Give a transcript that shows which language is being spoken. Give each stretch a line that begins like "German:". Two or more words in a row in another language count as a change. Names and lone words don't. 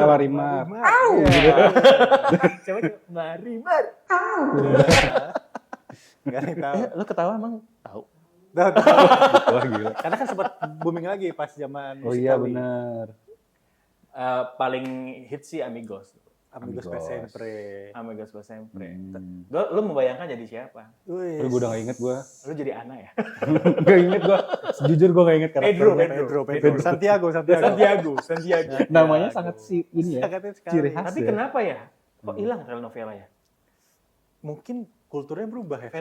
Indonesian: Marimar. Coba Marimar. Enggak nih tahu. Lo ketawa emang tahu? Wah gila. Karena kan sempat booming lagi pas zaman Oh iya Musikawi. benar. Paling hit sih Amigos. Amigos Amigos. per sempre. Amigos per sempre. Lo membayangkan jadi siapa? Wih. Tapi gue udah gak inget gue. Lo jadi Ana ya? Gak inget gue. Jujur gue gak inget Pedro. karakternya. Santiago. Santiago. Namanya sangat ini ya. Sangat sekali. Ciri khas Tapi ya. kenapa ya? Kok hilang telenovela ya? Mungkin kulturnya berubah ya.